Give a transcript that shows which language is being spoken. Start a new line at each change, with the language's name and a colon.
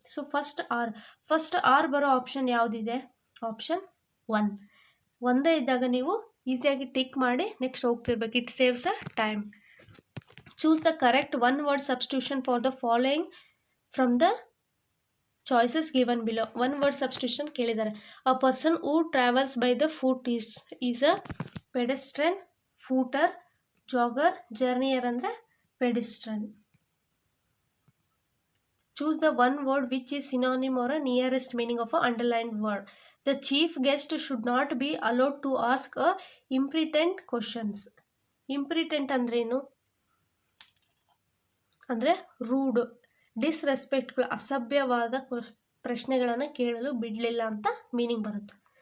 Kannada: So first R ಬರೋ option ಯಾವುದಿದೆ? Option 1. ಒಂದೇ ಇದ್ದಾಗ ನೀವು ಈಸಿಯಾಗಿ ಟಿಕ್ ಮಾಡಿ next ಹೋಗ್ತಿರ್ಬೇಕು.
English: It saves a time. Choose the correct one word substitution for the following from the choices given below. One word substitution ಕೇಳಿದ್ದಾರೆ. A person who travels by the foot is a pedestrian, footer, jogger, journeyer ಅಂದರೆ pedestrian. Choose the one word which is synonym or a nearest meaning of a underlined word. The chief guest should not be allowed to ask a impertinent questions.
Kannada: Impertinent ಅಂದ್ರೇನು? ಅಂದರೆ rude, ಡಿಸ್ರೆಸ್ಪೆಕ್ಟ್ಗಳು, ಅಸಭ್ಯವಾದ ಪ್ರಶ್ನೆಗಳನ್ನು ಕೇಳಲು ಬಿಡಲಿಲ್ಲ ಅಂತ meaning ಬರುತ್ತೆ.